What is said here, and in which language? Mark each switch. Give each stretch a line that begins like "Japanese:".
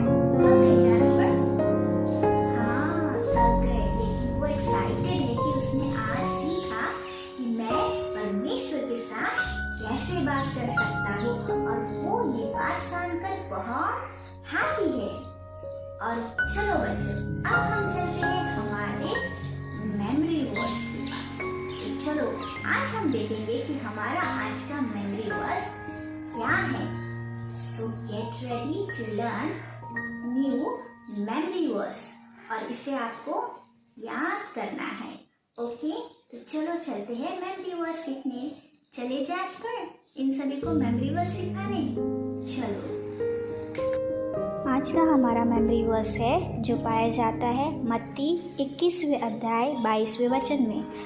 Hindi: थक गए जैस्पर? हाँ, थक गए, लेकिन वो एक्साइटेड है कि उसने आज सीखा कि मैं परमेश्वर के साथ कैसे बात कर सकता हूँ, और वो ये बात जानकर बहुत हैप्पी है। और चलो बच्चों, अब हम चलते हैं हमारे मेमोरी वर्ड्स के पास। तो चलो, आज हम देखेंगे कि हमारा आज का मेमोरी वर्ड्स क्या है।
English: So get ready to learn new memory words,
Hindi: और इसे आपको याद करना है। ओके, तो चलो चलते हैं मेमोरी वर्ड्स सीखने। चले जैस्पर, इन सभी को मेमोरी वर्ड्स सिखाने। चलो, आज का हमारा मेमोरी वर्स है जो पाया जाता है मत्ती 21वें अध्याय 22वें वचन में।